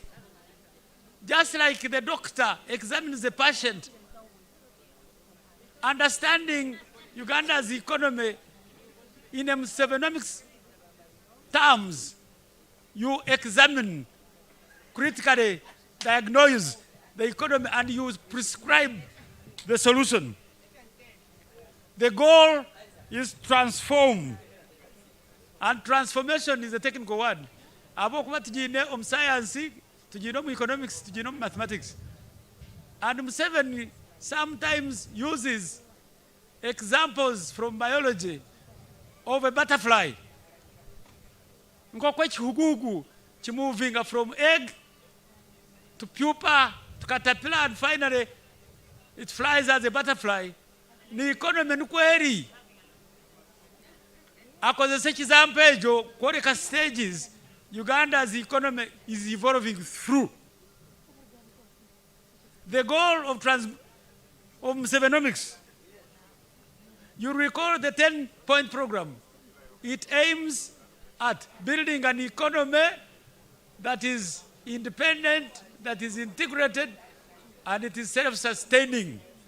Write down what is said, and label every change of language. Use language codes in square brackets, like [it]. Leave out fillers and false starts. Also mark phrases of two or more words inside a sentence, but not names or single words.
[en] Just like the doctor examines the patient, understanding Uganda's economy in a Musevenomics terms, you examine, critically diagnose the economy, and you prescribe the solution. The goal is transform. And transformation is a technical word. [nyn] Abokuba tujine science, tujine economics, tujine mathematics. [en] And Museveni sometimes uses examples from biology of a butterfly. [nyn] Nkokwe chihugugu, [en] moving from egg to pupa to caterpillar, and finally it flies as a butterfly. [nyn] Ni economy nukweri. Akozese example ejo kwoleka stages [en] Uganda's economy is evolving through. The goal of Musevenomics, you recall the 10-point program. It aims at building an economy that is independent, that is integrated, and it is self-sustaining.